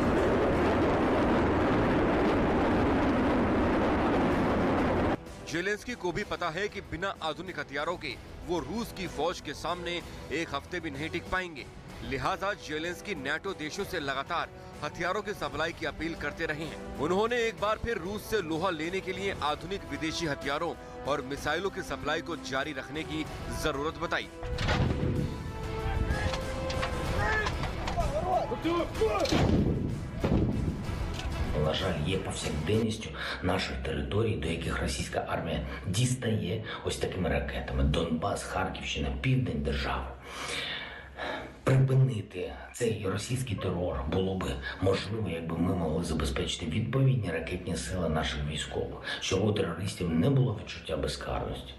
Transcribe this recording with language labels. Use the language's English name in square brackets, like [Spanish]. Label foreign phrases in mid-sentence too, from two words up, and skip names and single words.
[Hindi] ज़ेलेंस्की को भी पता है कि बिना आधुनिक हथियारों के वो रूस की फौज के सामने एक हफ्ते भी नहीं टिक पाएंगे। लिहाजा ज़ेलेंस्की नाटो देशों से लगातार हथियारों की सप्लाई की अपील करते रहे हैं। उन्होंने एक बार फिर रूस से लोहा लेने के लिए आधुनिक विदेशी हथियारों और मिसाइलों की सप्लाई को जारी रखने की जरूरत बताई। [Ukrainian] На жаль, є повсякденністю наших територій, до яких російська армія дістає ось такими ракетами. Донбас, Харківщина, південь держави. Припинити цей російський терор було би можливо, якби ми могли забезпечити відповідні ракетні сили наших військових, щоб у терористів не було відчуття безкарності.